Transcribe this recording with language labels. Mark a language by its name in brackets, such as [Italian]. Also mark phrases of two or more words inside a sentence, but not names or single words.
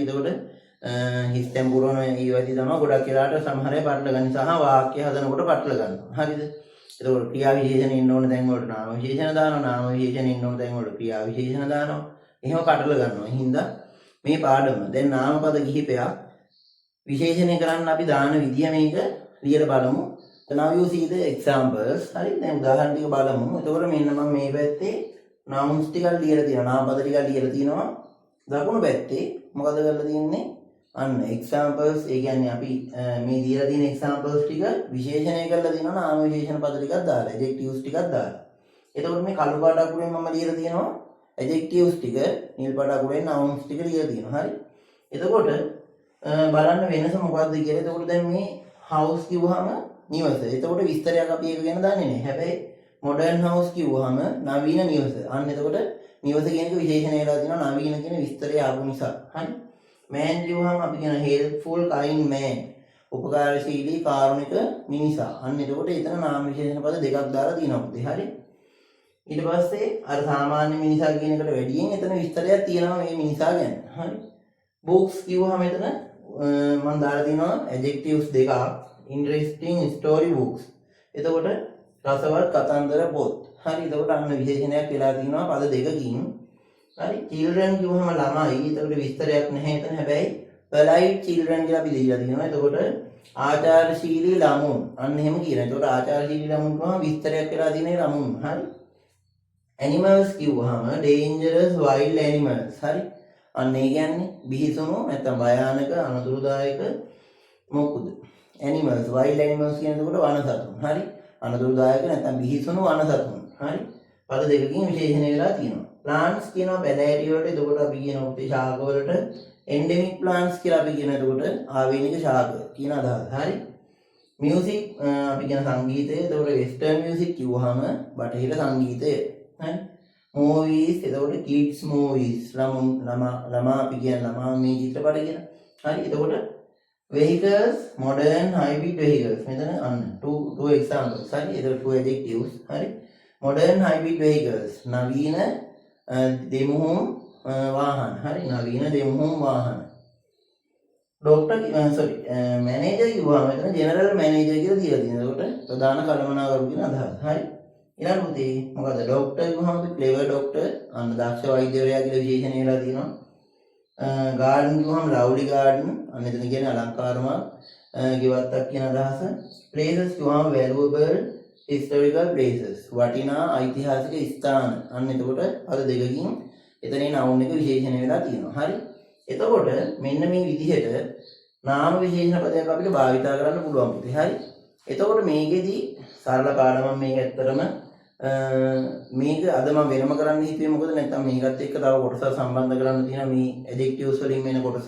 [Sinhala] එතකොට හිස්තෙන් පුරවන ඒ වගේ තමයි ගොඩක් වෙලාවට සමහර අය පටල ගන්න සහ වාක්‍ය හදනකොට පටල ගන්නවා. හරිද? එතකොට ක්‍රියා විශේෂණ ඉන්න ඕන තැන් වලට නාම විශේෂණ දානවා. නාම විශේෂණ ඉන්න ඕන තැන් වලට ක්‍රියා විශේෂණ දානවා. එහෙම කඩලා ගන්නවා. හින්දා මේ පාඩම දැන් නාමපද කිහිපයක් විශේෂණය කරන්න අපි දාන විදිය මේක ලියලා බලමු. [English] now you see the examples. [Sinhala] හරි දැන් උදාහරණ ටික බලමු. එතකොට මෙන්න මම මේ පැත්තේ nouns ටිකක් ලියලා තියෙනවා. නාමපද ටිකක් ලියලා තියෙනවා. දකුණු පැත්තේ මොකද කරලා තියෙන්නේ? අන්න examples ඒ කියන්නේ අපි මේ දීලා තියෙන examples ටික විශේෂණය කරලා තියෙනවා නාම විශේෂණ පද ටිකක් දාලා adjectives ටිකක් දාලා. එතකොට මේ කළු පාට අකුරෙන් මම ලියලා තියෙනවා adjectives ටික, නිල් පාට අකුරෙන් nouns ටික ලියලා තියෙනවා. හරි. එතකොට බලන්න වෙනස මොකක්ද කියලා. එතකොට දැන් මේ house කිව්වහම නිවස. එතකොට විස්තරයක් අපි ඒක ගැන දන්නේ නැහැ. හැබැයි [English] modern house [Sinhala] කිව්වහම නවීන නිවස. අන්න එතකොට නිවස කියන එක විශේෂණය වෙලා තියෙනවා නවීන කියන විස්තරය ආපු නිසා. හරි. man කිව්වහම අපි කියන [English] helpful kind man. [Sinhala] උපකාරශීලී කාරුණික මිනිසා. අන්න එතකොට එතන නාම විශේෂණ පද දෙකක් දාලා තියෙනවා පුතේ. හරි. ඊට පස්සේ අර සාමාන්‍ය මිනිසා කියන එකට වැඩියෙන් එතන විස්තරයක් තියෙනවා මේ මිනිසා ගැන. හරි. books කිව්වහම එතන මම දාලා තියෙනවා adjectives දෙකක්. [English] interesting story books. [Sinhala] එතකොට රසවත් කතන්දර පොත්. හරි. එතකොට අන්න විශේෂණයක් වෙලා තියෙනවා පද දෙකකින්. හරි. children කිව්වහම ළමයි. එතකොට විස්තරයක් නැහැ එතන. හැබැයි [English] polite children [Sinhala] කියලා අපි දීලා තියෙනවා. එතකොට ආචාරශීලී ළමුන්. අන්න එහෙම කියනවා. එතකොට ආචාරශීලී ළමුන් කියවම විස්තරයක් වෙලා තියෙන ළමුන්. හරි. [English] animals කිව්වහම dangerous wild animals. [Sinhala] හරි. අන්න ඒ කියන්නේ බිහිසුණු නැත්නම් භයානක අනතුරුදායක මොකුද? [English] animals wild animals [Sinhala] කියනකොට වන සතුන්. හරි. අනතුරුදායක නැත්නම් බිහිසුණු වන සතුන්. හරි. පද දෙකකින් විශේෂණය වෙලා තියෙනවා. plants කියනවා පැලෑටි වලට. එතකොට අපි කියනවා උත්තේ ශාක වලට [English] endemic plants [Sinhala] කියලා අපි කියන. එතකොට ආවේනික ශාක කියන අදහස. හරි. music අපි කියන සංගීතය. එතකොට [English] western music [Sinhala] කිව්වහම බටහිර සංගීතය. හරි. movies එතකොට [English] kids movies [Sinhala] ළමා අපි කියන ළමා මේ චිත්‍රපට කියන. හරි. [English] එතකොට vehicles modern hybrid vehicles. [Sinhala] මෙතන අන්න [English] two examples. [Sinhala] හරි. එතකොට [English] two adjectives. [Sinhala] හරි. [English] modern hybrid vehicles [Sinhala] නවීන දෙමුහුම් වාහන. හරි. නවීන දෙමුහුම් වාහන. manager කිව්වම මෙතන [English] general manager [Sinhala] කියලා දීලා තියෙනවා. එතකොට ප්‍රධාන කළමනාකරු කියන අදහස. හරි. ඊළඟ පුතේ මොකද ડોක්ටර් කිව්වම [English] clever doctor [Sinhala] අන්න දක්ෂ වෛද්‍යවරයා කියලා විශේෂණය වෙලා තියෙනවා. ගාඩන් කිව්වම [English] lovely garden [Sinhala] අන්න එතන කියන්නේ අලංකාරමත් ගෙවත්තක් කියන අදහස. places කිව්වම [English] valuable historical places [Sinhala] වටිනා ඓතිහාසික ස්ථාන. අන්න එතකොට අර දෙකකින් එතනේ noun එක විශේෂණය වෙලා තියෙනවා. හරි. එතකොට මෙන්න මේ විදිහට නාම විශේෂණ පදයක් අපිට භාවිතා කරන්න පුළුවන් පුතේ. හරි. එතකොට මේකෙදි සරල පාඩමක් මේක ඇත්තටම මේක අද මම වෙනම කරන්න හිතුවේ මොකද නැත්නම් මේකත් එක්ක තව කොටසක් සම්බන්ධ කරන්න තියෙනවා මේ adjectives වලින් වෙන කොටසක්.